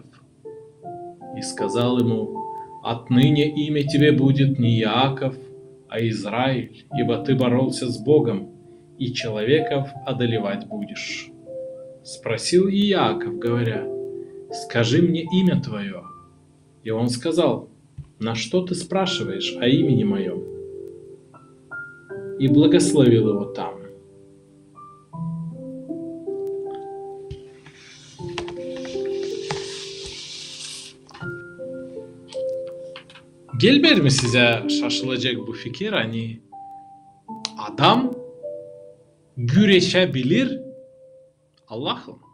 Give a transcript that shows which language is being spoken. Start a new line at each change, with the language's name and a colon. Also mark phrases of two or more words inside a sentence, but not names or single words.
Russian: И сказал ему: «Отныне имя тебе будет не Яков, а Израиль, ибо ты боролся с Богом, и человеков одолевать будешь». Спросил и Яков, говоря: «Скажи мне имя твое». И он сказал: «На что ты спрашиваешь о имени моем?» И благословил его там.
Turkish: Gelmedi mi size şaşılacak bu fikir? Hani adam güreşebilir Allah'la.